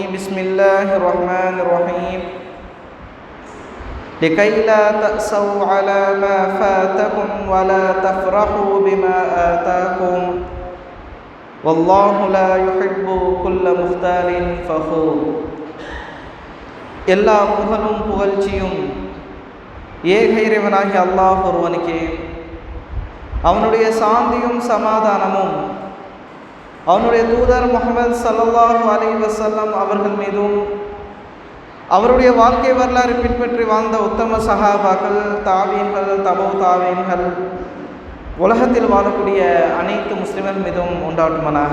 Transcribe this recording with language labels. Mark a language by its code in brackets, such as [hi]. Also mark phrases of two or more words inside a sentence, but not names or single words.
[ar] بسم الله الرحمن الرحيم. لكي لا تأسوا على ما فاتكم ولا تفرحوا بما آتاكم والله لا يحب كل مختال فخور. [ta] எல்லா புகழும் புகழ்ச்சியும் ஏக இறைவனாகிய அல்லாஹ் ஒருவனுக்கே. அவனுடைய சாந்தியும் சமாதானமும் அவனுடைய தூதர் முஹம்மது [ar] صلى الله عليه وسلم [ta] அவர்கள் மீதும் அவருடைய வாழ்க்கை வரலாறு பின்பற்றி வாழ்ந்த உத்தம சஹாபாக்கள், தாவீன்கள், தபவு தாவீன்கள், உலகத்தில் வாழக்கூடிய அனைத்து முஸ்லிம்கள் மீதும் உண்டாட்டுமனாக.